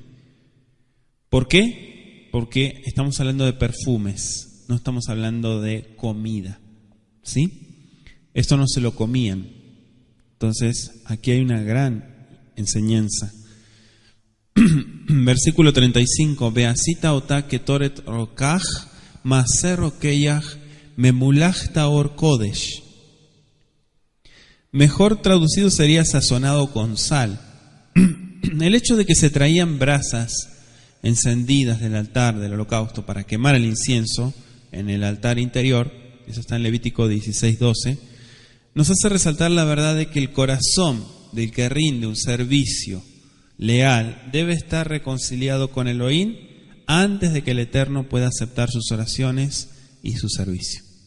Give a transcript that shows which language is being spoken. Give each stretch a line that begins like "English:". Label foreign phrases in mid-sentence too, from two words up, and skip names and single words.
Spanish: ¿Por qué? Porque estamos hablando de perfumes, no estamos hablando de comida. ¿Sí? Esto no se lo comían. Entonces, aquí hay una gran enseñanza. Versículo 35.
Hebrew: ועשית אתה קטרת רקח מעשה רוקח ממלח טהור קדש.
Spanish: Mejor traducido sería sazonado con sal. El hecho de que se traían brasas encendidas del altar del holocausto para quemar el incienso en el altar interior, eso está en Levítico 16:12, nos hace resaltar la verdad de que el corazón del que rinde un servicio leal debe estar reconciliado con Elohim antes de que el Eterno pueda aceptar sus oraciones y su servicio.